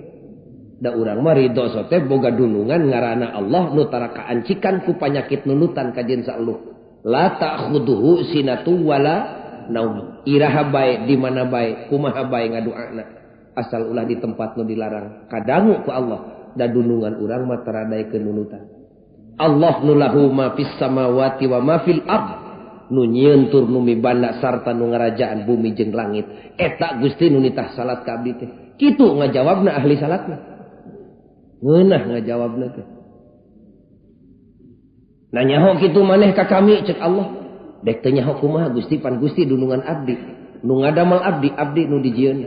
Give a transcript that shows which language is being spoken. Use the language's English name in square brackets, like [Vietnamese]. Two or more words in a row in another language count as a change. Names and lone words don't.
[Sundanese] Da urang mah ridho sote boga dunungan ngaranna Allah nu tara kaancikan ku panyakit nunutan kajen saelup. [Arabic] لا تأخذه سنة ولا نوم. [Sundanese] Iraha bae di mana bae kumaha bae ngadoana asal ulah di tempat nu dilarang kadangu ku Allah da dunungan urang mah taradaikeun nunutan. Allah nu [Arabic] له ما في السماوات وما في الأرض [Sundanese] nu nyieun tur nu mibanda sarta nu ngarajaan bumi jeung langit. Eta Gusti nu nitah salat ka abdi teh. Kitu ngajawabna ahli salatna. Ngeunah ngajawabna teh. Nanyaho kitu maneh ka kami cek Allah. Dek teu nyaho kumaha Gusti pan Gusti dunungan abdi. Nu ngadamel abdi nu dijieunna.